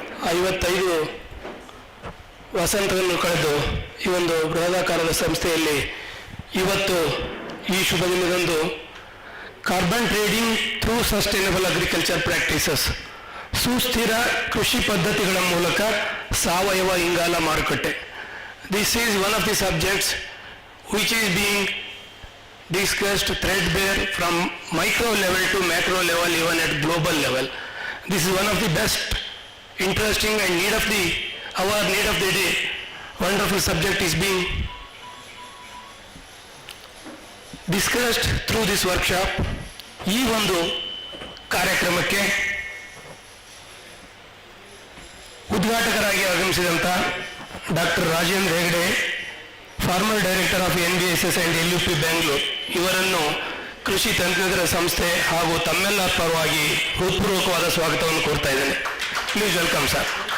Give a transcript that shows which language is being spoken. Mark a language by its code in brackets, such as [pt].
[kn] 55 ವಸಂತವನ್ನು ಕಳೆದು ಈ ಒಂದು ಬೃಹದಾಕಾರದ ಸಂಸ್ಥೆಯಲ್ಲಿ ಇವತ್ತು ಈ ಶುಭ ದಿನದಂದು carbon trading through sustainable agriculture practices, ಸುಸ್ಥಿರ ಕೃಷಿ ಪದ್ಧತಿಗಳ ಮೂಲಕ ಸಾವಯವ ಇಂಗಾಲ ಮಾರುಕಟ್ಟೆ. [en] This is one of the subjects which is being discussed threadbare from micro level to macro level, even at global level. This is one of the best, interesting and our need of the day. Wonderful subject is being discussed through this workshop. [kn] ಈ ಒಂದು ಕಾರ್ಯಕ್ರಮಕ್ಕೆ ಉದ್ಘಾಟಕರಾಗಿ ಆಗಮಿಸಿದಂಥ doctor Rajendra Hegde, farmer director of NBSS and LUP Bengaluru, ಇವರನ್ನು ಕೃಷಿ ತಂತ್ರಜ್ಞರ ಸಂಸ್ಥೆ ಹಾಗೂ ತಮ್ಮೆಲ್ಲರ ಪರವಾಗಿ ಹೃತ್ಪೂರ್ವಕವಾದ ಸ್ವಾಗತವನ್ನು ಕೋರ್ತಾ ಇದ್ದೇನೆ. [en] Please welcome sir.